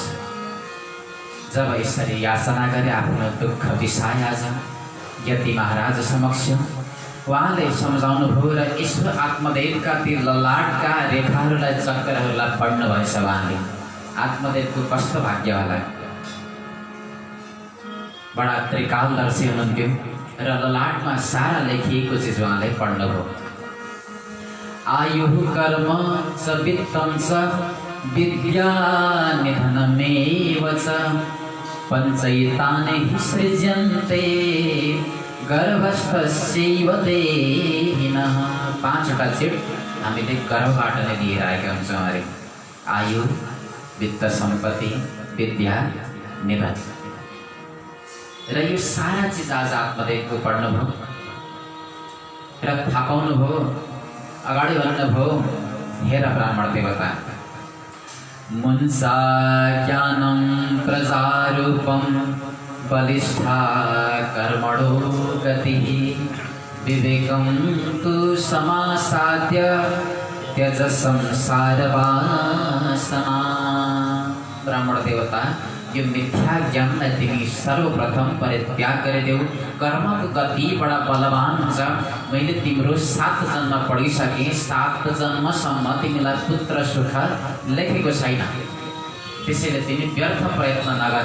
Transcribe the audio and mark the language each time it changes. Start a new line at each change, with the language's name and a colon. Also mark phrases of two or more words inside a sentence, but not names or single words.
Nepali: जब यसरी याचना गरे आफ्नो दुःख बिसाए आज यति महाराज समक्ष उहाँले सम्झाउनु भयो र ईश्वर आत्मदेवका ती ललाटका रेखाहरूलाई चक्करहरूलाई पढ्नु भएछ उहाँले। आत्मदेवको कस्तो भाग्य होला, बडा त्रिकालदर्शी हुनुहुन्थ्यो र ललाटमा सारा लेखिएको चिज उहाँले पढ्नुभयो।
Sanskrit: आयुः कर्म च वित्तं च विद्या निधनमेव च पञ्चैतानि हि सृज्यन्ते गर्भस्थस्यैव देहिनः।
Nepali: पाँचवटा चिट हामीले गर्भबाट नै लिएर आएका हुन्छौँ अरे। आयु, वित्त सम्पत्ति, विद्या, निधन र यो सारा चिज आज आत्मदेवको पढ्नुभयो र थाहा पाउनुभयो। अगाडि भन्नुभयो, हेर ब्राह्मण देवता,
Sanskrit: मुंसा ज्ञानं प्रजारूपं बलिष्ठा कर्मणो गतिः विवेकं तु समासाद्य त्यज संसार वासना।
Nepali: ब्राह्मण देवता, यो मिथ्या ज्ञानलाई तिमी सर्वप्रथम परित्याग गरिदेऊ। कर्मको गति बडा बलवान हुन्छ। मैले तिम्रो 7 जन्म पढिसकेँ, 7 जन्मसम्म तिमीलाई पुत्र सुख लेखेको छैन, त्यसैले तिमी व्यर्थ प्रयत्न नगर।